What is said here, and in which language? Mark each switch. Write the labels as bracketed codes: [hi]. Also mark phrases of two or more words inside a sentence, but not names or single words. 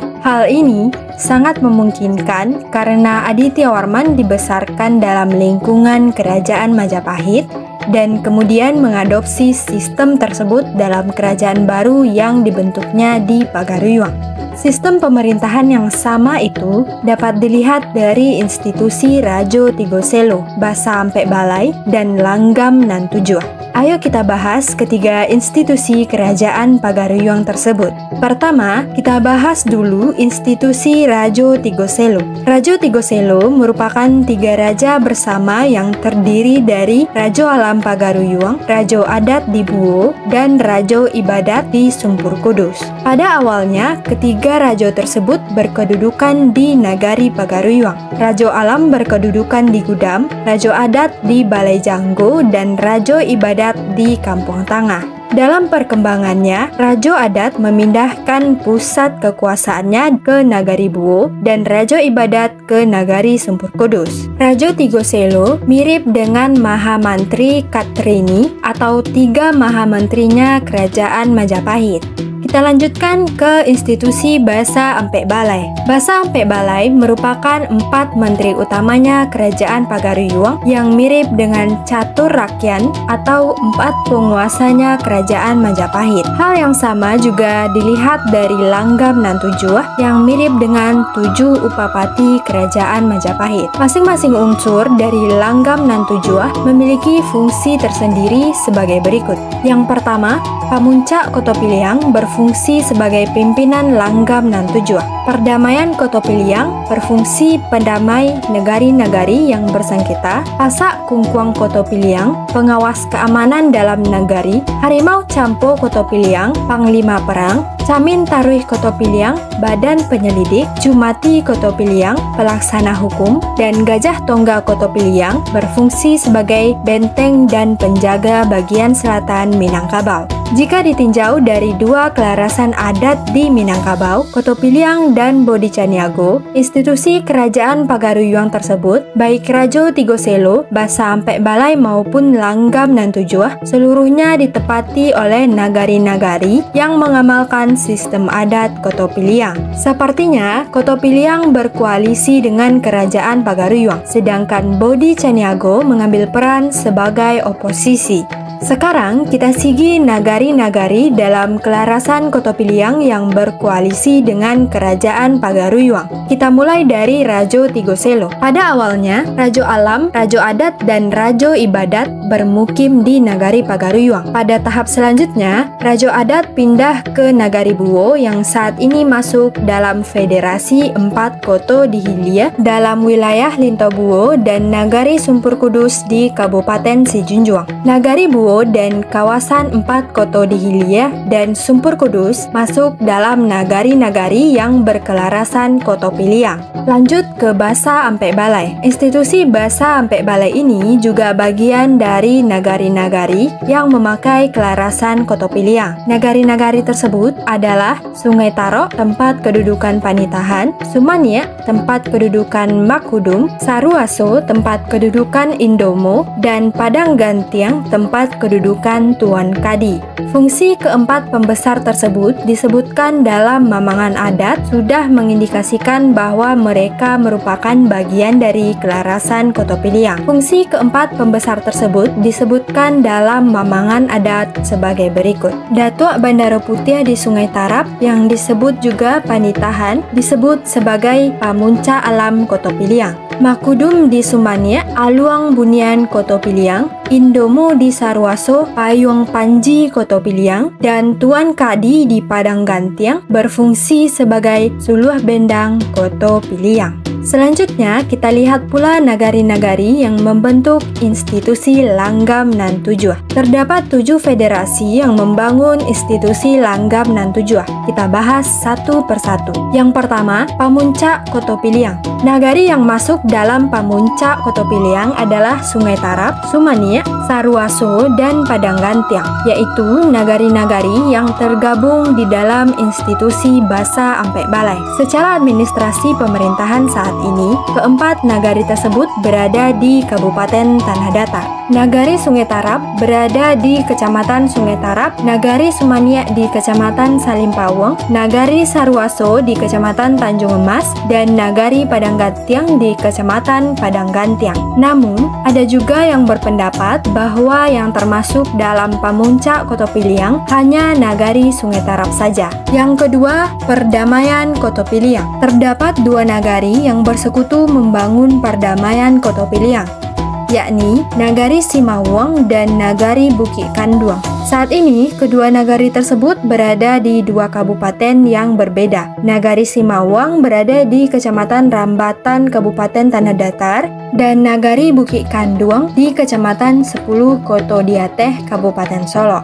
[id] Hal ini sangat memungkinkan karena Aditya Warman dibesarkan dalam lingkungan Kerajaan Majapahit dan kemudian mengadopsi sistem tersebut dalam kerajaan baru yang dibentuknya di Pagaruyuang. Sistem pemerintahan yang sama itu dapat dilihat dari institusi Rajo Tigoselo, Basa Ampek Balai, dan Langgam nan Tujuh. Ayo kita bahas ketiga institusi Kerajaan Pagaruyuang tersebut. Pertama, kita bahas dulu institusi Rajo Tigoselo. Rajo Tigoselo merupakan tiga raja bersama yang terdiri dari Rajo Alam Pagaruyuang, Rajo Adat di Buwo, dan Rajo Ibadat di Sumpur Kudus. Pada awalnya, ketiga rajo tersebut berkedudukan di Nagari Pagaruyuang. Rajo Alam berkedudukan di Gudam, Rajo Adat di Balai Janggo, dan Rajo Ibadat di Kampung Tangah. Dalam perkembangannya, Rajo Adat memindahkan pusat kekuasaannya ke Nagari Buwo dan Rajo Ibadat ke Nagari Sumpur Kudus. Rajo Tigoselo mirip dengan Mahamantri Katrini atau tiga Mahamantrinya Kerajaan Majapahit. Kita lanjutkan ke institusi Basa Ampek Balai. Basa Ampek Balai merupakan empat menteri utamanya Kerajaan Pagaruyuang yang mirip dengan Catur Rakyan atau empat penguasanya Kerajaan Majapahit. Hal yang sama juga dilihat dari Langgam nan Tujuh yang mirip dengan tujuh upapati Kerajaan Majapahit. Masing-masing unsur dari Langgam nan Tujuh memiliki fungsi tersendiri sebagai berikut. Yang pertama, Pamuncak Kotopiliang berfungsi sebagai pimpinan Langgam nan Tujuh. Perdamaian Kotopiliang berfungsi pendamai negari-nagari yang bersengketa. Pasak Kungkuang Kotopiliang pengawas keamanan dalam negari. Harimau Campo Kotopiliang panglima perang. Camin Taruih Kotopiliang badan penyelidik. Jumati Kotopiliang pelaksana hukum, dan Gajah Tongga Kotopiliang berfungsi sebagai benteng dan penjaga bagian selatan Minangkabau. Jika ditinjau dari dua kelarasan adat di Minangkabau, Kotopiliang dan Bodicaniago, institusi Kerajaan Pagaruyuang tersebut, baik Rajo Tigoselo, Basa Ampek Balai maupun Langgam nan Tujuh, seluruhnya ditepati oleh nagari-nagari yang mengamalkan sistem adat Kotopiliang. Sepertinya, Kotopiliang berkoalisi dengan Kerajaan Pagaruyuang, sedangkan Bodicaniago mengambil peran sebagai oposisi. Sekarang kita sigi nagari-nagari dalam kelarasan Kotopiliang yang berkoalisi dengan Kerajaan Pagaruyuang. Kita mulai dari Rajo Tigoselo. Pada awalnya, Rajo Alam, Rajo Adat, dan Rajo Ibadat bermukim di Nagari Pagaruyuang. Pada tahap selanjutnya, Rajo Adat pindah ke Nagari Buwo yang saat ini masuk dalam Federasi 4 Koto di Hilia dalam wilayah Lintobuwo dan Nagari Sumpur Kudus di Kabupaten Sijunjuang. Nagari Buwo Suwo dan kawasan 4 Koto di Hilir dan Sumpur Kudus masuk dalam nagari-nagari yang berkelarasan Koto Piliang. Lanjut ke Basa Ampek Balai. Institusi Basa Ampek Balai ini juga bagian dari nagari-nagari yang memakai kelarasan Koto Piliang. Nagari-nagari tersebut adalah Sungai Tarok, tempat kedudukan Panitahan, Sumania, tempat kedudukan Makudum, Saruaso, tempat kedudukan Indomo, dan Padang Gantiang, tempat kedudukan Tuan Kadi. Fungsi keempat pembesar tersebut disebutkan dalam mamangan adat sudah mengindikasikan bahwa mereka merupakan bagian dari kelarasan Koto Piliang. Fungsi keempat pembesar tersebut disebutkan dalam mamangan adat sebagai berikut. Datuk Bandara Putih di Sungai Tarap yang disebut juga Panitahan disebut sebagai Pamunca Alam Koto Piliang. Makudum di Sumania, Aluang Bunian Koto Piliang, Indomo di Saruaso, Payung Panji Koto Piliang, dan Tuan Kadi di Padang Gantiang berfungsi sebagai Suluh Bendang Koto Piliang. Selanjutnya, kita lihat pula nagari-nagari yang membentuk institusi Langgam Nan Tujuh. Terdapat 7 federasi yang membangun institusi Langgam Nan Tujuh. Kita bahas satu persatu. Yang pertama, Pamuncak Koto Piliang. Nagari yang masuk dalam Pamuncak Koto Piliang adalah Sungai Tarap, Sumania, Saruaso, dan Padang Gantiang, yaitu nagari-nagari yang tergabung di dalam institusi Basa Ampek Balai. Secara administrasi pemerintahan saat ini, keempat nagari tersebut berada di Kabupaten Tanah Datar. Nagari Sungai Tarap berada di Kecamatan Sungai Tarap, Nagari Sumania di Kecamatan Salimpawang, Nagari Saruaso di Kecamatan Tanjung Emas, dan Nagari Padang Gantiang di Kecamatan Padang Gantiang. Namun, ada juga yang berpendapat bahwa yang termasuk dalam Pamuncak Koto Piliang hanya Nagari Sungai Tarap saja. Yang kedua, Perdamaian Koto Piliang. Terdapat 2 nagari yang bersekutu membangun Perdamaian Koto Piliang, yakni Nagari Simawang dan Nagari Bukit Kanduang. Saat ini, kedua nagari tersebut berada di 2 kabupaten yang berbeda. Nagari Simawang berada di Kecamatan Rambatan, Kabupaten Tanah Datar, dan Nagari Bukit Kanduang di Kecamatan 10 Koto Diateh, Kabupaten Solo.